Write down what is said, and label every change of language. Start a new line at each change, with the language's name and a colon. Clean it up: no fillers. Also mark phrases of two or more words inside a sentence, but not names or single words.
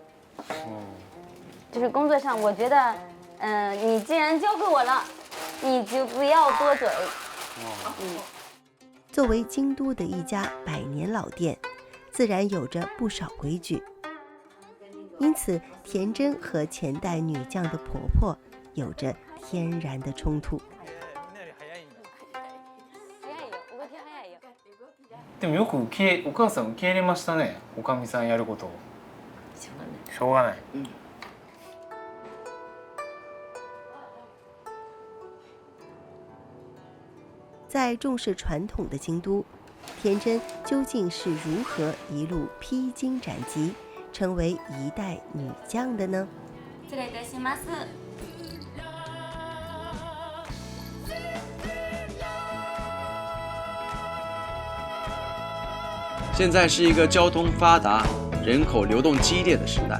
Chinese: 就是工作上，我觉得，你既然交给我了，你就不要多嘴。作为京都的一家100年老店，自然有着不少规矩。因此，田真和前代女将的婆婆有着天然的衝突。
Japanese: でもよくお母さん受け入れましたね。おかみさんやることを。しょうがない。
Chinese: 在重视传统的京都，田真究竟是如何一路披荆斩棘，成为一代女将的呢？
Japanese: 失礼いたします。
Chinese: 现在是一个交通发达、人口流动激烈的时代。